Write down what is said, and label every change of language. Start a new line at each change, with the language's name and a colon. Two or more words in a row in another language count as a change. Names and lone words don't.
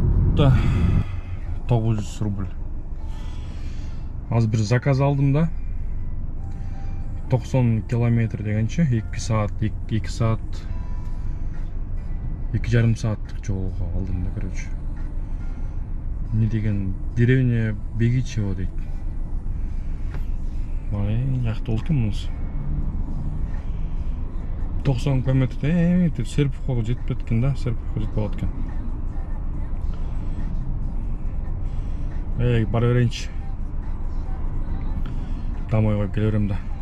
Kyrgyz: минутта 900 рубль. Аз бір заказ алдым да. 90 километр дегенше 2 саат, 2 саат, 2,5 сааттык жолго алдым да, короче. Не деген деревня Бегичево дейт. Жакты болду экен мунусу. 90 километр Серпуховго жетпейт экен да, Серпуховго жетпей калат экен. Бара берейинчи. Домой коюп келе берем да.